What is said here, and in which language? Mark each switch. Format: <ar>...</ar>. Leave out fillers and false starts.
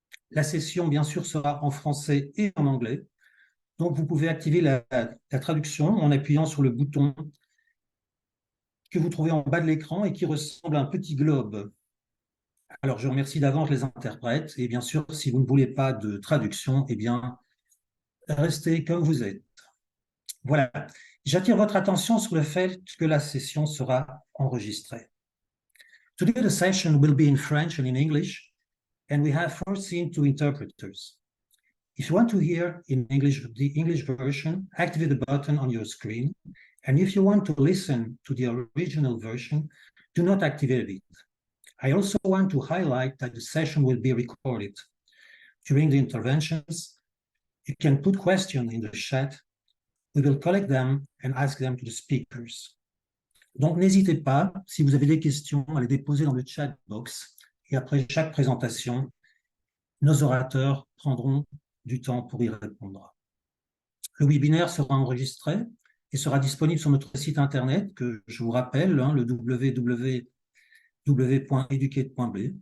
<fr>La session, bien sûr, sera en français et en anglais. Donc, vous pouvez activer la traduction en appuyant sur le bouton que vous trouvez en bas de l'écran et qui ressemble à un petit globe. Alors, je remercie d'avance les interprètes. Et bien sûr, si vous ne voulez pas de traduction, eh bien, restez comme vous êtes. Voilà. J'attire votre attention sur le fait que la session sera enregistrée.</fr> <en>Today the session will be in French and in English, and we have foreseen 2 interpreters. If you want to hear in English the English version, activate the button on your screen, and if you want to listen to the original version, do not activate it. I also want to highlight that the session will be recorded. During the interventions, you can put questions in the chat. We will collect them and ask them to the speakers.</en> <fr>Donc, n'hésitez pas, si vous avez des questions, à les déposer dans le chat box. Et après chaque présentation, nos orateurs prendront du temps pour y répondre. Le webinaire sera enregistré et sera disponible sur notre site internet, que je vous rappelle, le www.educate.b.</fr>